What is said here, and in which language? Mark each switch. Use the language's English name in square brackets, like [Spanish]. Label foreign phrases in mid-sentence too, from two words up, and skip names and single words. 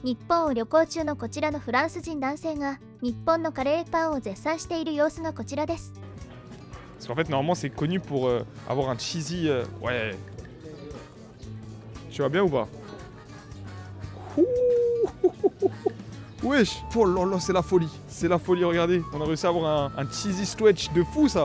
[Japanese] 日本を旅行中のこちらのフランス人男性が日本のカレーパンを絶賛している様子がこちらです。 [French] Parce qu'en fait, normalement, c'est connu pour avoir un cheesy. Ouais. Tu vas bien ou pas? Wesh! Oh là là, c'est la folie. C'est la folie, regardez. On a réussi à avoir un [English] cheesy stretch [French] de fou, ça.